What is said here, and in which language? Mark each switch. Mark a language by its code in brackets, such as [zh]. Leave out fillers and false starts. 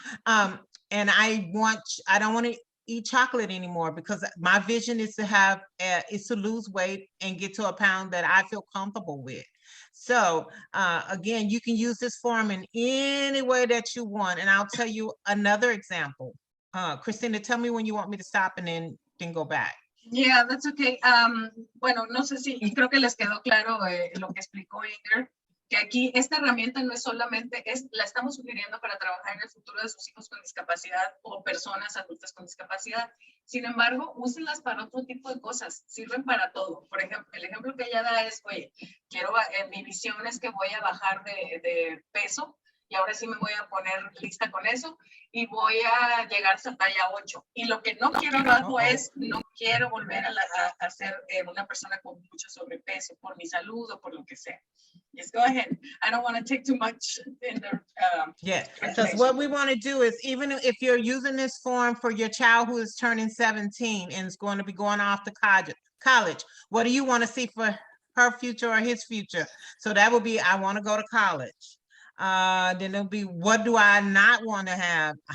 [en] And I don't want to eat chocolate anymore because my vision is to lose weight and get to a pound that I feel comfortable with. So again, you can use this form in any way that you want. And I'll tell you another example. Christina, tell me when you want me to stop and then go back. Yeah, that's okay. [es] Bueno, no sé si, y creo que les quedó claro lo que explicó Inger, que aquí esta herramienta no es solamente, la estamos sugiriendo para trabajar en el futuro de sus hijos con discapacidad o personas adultas con discapacidad. Sin embargo, úsenlas para otro tipo de cosas, sirven para todo. Por ejemplo, el ejemplo que ella da es, oye, mi visión es que voy a bajar de peso y ahora sí me voy a poner lista con eso y voy a llegar a talla 8. Y lo que no quiero abajo es, no quiero volver a ser una persona con mucho sobrepeso por mi salud o por lo que sea. [en] Just go ahead. I don't want to take too much in the yeah, because what we want to do is, even if you're using this form for your child who is turning 17 and is going to be going off to college, what do you want to see for her future or his future? So that would be, I want to go to college. Then it'll be, what do I not want to have?